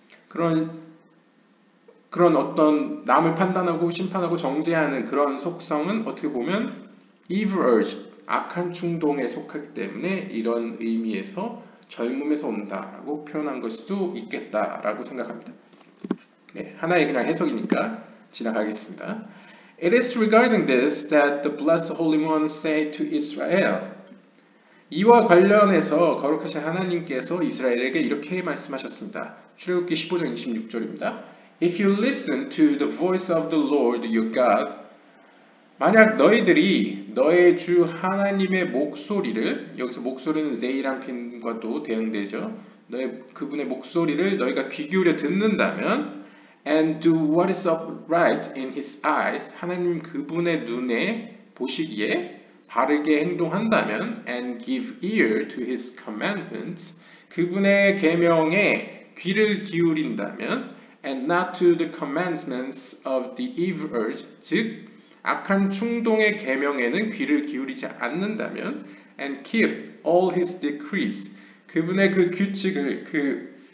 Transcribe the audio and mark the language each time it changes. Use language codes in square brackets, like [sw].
[ko] 그런 어떤 남을 판단하고 심판하고 정죄하는 그런 속성은 어떻게 보면 [en] evil urge, [ko] 악한 충동에 속하기 때문에 이런 의미에서 젊음에서 온다라고 표현한 걸 수도 있겠다라고 생각합니다. 네, 하나의 그냥 해석이니까 지나가겠습니다. [en] It is regarding this that the blessed Holy One said to Israel. [ko] 이와 관련해서 거룩하신 하나님께서 이스라엘에게 이렇게 말씀하셨습니다. 출애굽기 15장 26절입니다. [en] If you listen to the voice of the Lord your God, [ko] 만약 너희들이 너의 주 하나님의 목소리를, 여기서 목소리는 세이람핀과도 대응되죠. 그분의 목소리를 너희가 귀 기울여 듣는다면 [en] and do what is upright in his eyes, [ko] 하나님 그분의 눈에 보시기에 바르게 행동한다면 [en] and give ear to his commandments, [ko] 그분의 계명에 귀를 기울인다면 [en] and not to the commandments of the evil urge, [ko] 즉 악한 충동의 계명에는 귀를 기울이지 않는다면 [en] and keep all his decrees, [ko] 그분의 그 규칙을 그